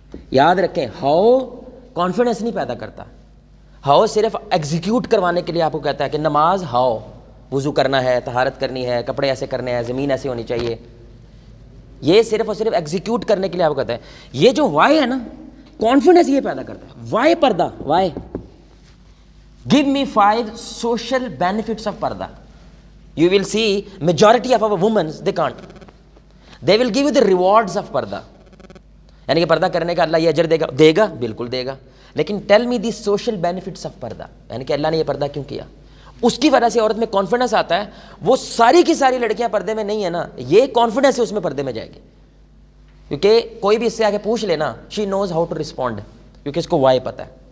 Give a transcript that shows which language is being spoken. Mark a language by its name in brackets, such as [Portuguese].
[Urdu] یاد رکھیں, how confidence نہیں پیدا کرتا. ہاؤ صرف ایگزیکیوٹ کروانے کے لیے آپ کو کہتا ہے کہ نماز ہاؤ, وضو کرنا ہے, طہارت کرنی ہے, کپڑے ایسے کرنے ہیں, زمین ایسے ہونی چاہیے. یہ صرف اور صرف ایگزیکیوٹ کرنے کے لیے آپ کو کہتا ہے. یہ جو وائی ہے نا, کانفیڈنس یہ پیدا کرتا ہے. [English] Why parda, why give me 5 social benefits of parda. You will see majority of our women they can't. They will give you the rewards of parda. [Urdu] یعنی کہ پردہ کرنے کا اللہ یہ اجر دے گا بالکل دے گا, لیکن [English] tell me the social benefits of parda, [Urdu] یعنی کہ اللہ نے یہ پردہ کیوں کیا. اس کی وجہ سے عورت میں کانفیڈنس آتا ہے. وہ ساری کی ساری لڑکیاں پردے میں نہیں ہیں نا, یہ کانفیڈنس ہے اس میں پردے میں جائے گی, کیونکہ کوئی بھی اس سے آگے پوچھ لینا, [English] she knows how to respond, [Urdu] کیونکہ اس کو وائی پتہ ہے.